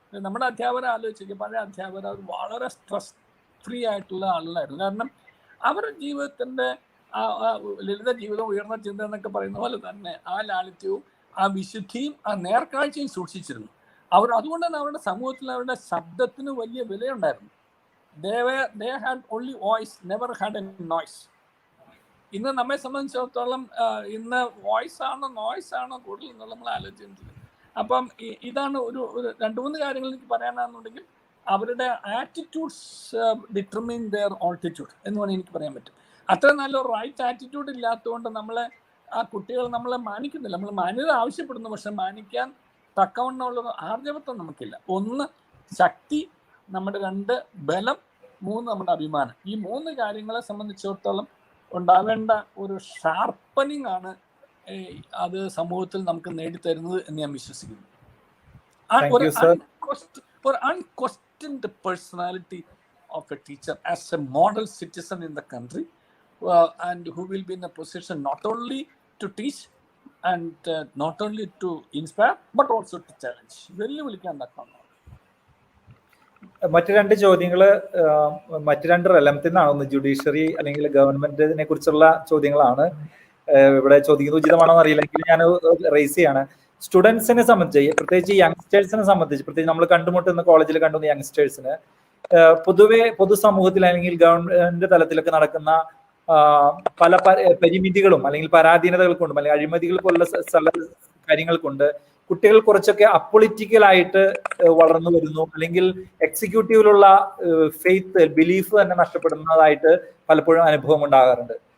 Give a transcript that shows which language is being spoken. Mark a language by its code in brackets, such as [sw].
[ml] നമ്മുടെ അധ്യാപകരെ ആലോചിക്കുക, പഴയ അധ്യാപകർ അവർ വളരെ സ്ട്രെസ് ഫ്രീ ആയിട്ടുള്ള ആളുകളായിരുന്നു. കാരണം അവരുടെ ജീവിതത്തിന്റെ ലളിത ജീവിതം, ഉയർന്ന ചിന്ത എന്നൊക്കെ പറയുന്ന പോലെ തന്നെ ആ ലാളിത്യവും ആ വിശുദ്ധിയും ആ നേർക്കാഴ്ചയും സൂക്ഷിച്ചിരുന്നു അവർ. അതുകൊണ്ട് തന്നെ അവരുടെ സമൂഹത്തിൽ അവരുടെ ശബ്ദത്തിന് വലിയ വിലയുണ്ടായിരുന്നു. [en] They had only voice, never had a noise. [ml] ഇന്ന് നമ്മെ സംബന്ധിച്ചിടത്തോളം ഇന്ന് വോയിസ് ആണോ നോയ്സ് ആണോ കൂടുതൽ എന്നുള്ള നമ്മൾ ആലോചിച്ചിട്ടുണ്ട്. അപ്പം ഇതാണ് ഒരു 2-3 കാര്യങ്ങൾ എനിക്ക് പറയാനാണെന്നുണ്ടെങ്കിൽ, അവരുടെ [en] attitudes determine their altitude [ml] എന്ന് വേണമെങ്കിൽ എനിക്ക് പറയാൻ പറ്റും. അത്ര നല്ലൊരു റൈറ്റ് ആറ്റിറ്റ്യൂഡ് ഇല്ലാത്തതുകൊണ്ട് നമ്മളെ ആ കുട്ടികൾ നമ്മളെ മാനിക്കുന്നില്ല. നമ്മൾ മാന്യത ആവശ്യപ്പെടുന്നു, പക്ഷെ മാനിക്കാൻ തക്കവണ്ണമുള്ള ആർജവത്വം നമുക്കില്ല. ഒന്ന് ശക്തി, നമ്മുടെ 2 ബലം, 3 നമ്മുടെ അഭിമാനം. ഈ 3 കാര്യങ്ങളെ സംബന്ധിച്ചിടത്തോളം ഉണ്ടാവേണ്ട ഒരു ഷാർപ്പനിങ് ആണ് അത് സമൂഹത്തിൽ നമുക്ക് നേടിത്തരുന്നത് എന്ന് ഞാൻ വിശ്വസിക്കുന്നു. [en] ഒരു unquestioned personality of a teacher as a model citizen in the country, and who will be in a position not only to teach and not only to inspire but also to challenge. [ml] വെല്ലുവിളിക്കാൻ തക്കണം. മറ്റു 2 ചോദ്യങ്ങൾ മറ്റു 2 റെലംത്തിൽ നിന്നാണ്. ഒന്ന് judiciary അല്ലെങ്കിൽ ഗവൺമെന്റിനെ കുറിച്ചുള്ള ചോദ്യങ്ങളാണ്. ഇവിടെ ചോദിക്കുന്നത് ഉചിതമാണോ അറിയില്ലെങ്കിൽ ഞാൻ റേസ് ചെയ്യാണ്. സ്റ്റുഡൻസിനെ സംബന്ധിച്ച്, പ്രത്യേകിച്ച് യങ്സ്റ്റേഴ്സിനെ സംബന്ധിച്ച്, പ്രത്യേകിച്ച് നമ്മൾ കണ്ടുമുട്ടുന്ന കോളേജിൽ കണ്ടുന്ന യങ്സ്റ്റേഴ്സിന് പൊതുവെ പൊതുസമൂഹത്തിൽ അല്ലെങ്കിൽ ഗവൺമെന്റ് തലത്തിലൊക്കെ നടക്കുന്ന പല പരിമിതികളും അല്ലെങ്കിൽ പരാധീനതകൾ കൊണ്ടും അല്ലെങ്കിൽ അഴിമതികൾ പോലുള്ള കാര്യങ്ങൾ കൊണ്ട് കുട്ടികൾ കുറച്ചൊക്കെ അപ്പൊളിറ്റിക്കലായിട്ട് വളർന്നു വരുന്നു, അല്ലെങ്കിൽ എക്സിക്യൂട്ടീവിലുള്ള ഫെയ്ത്ത്, ബിലീഫ് തന്നെ നഷ്ടപ്പെടുന്നതായിട്ട് പലപ്പോഴും അനുഭവം ഉണ്ടാകാറുണ്ട്.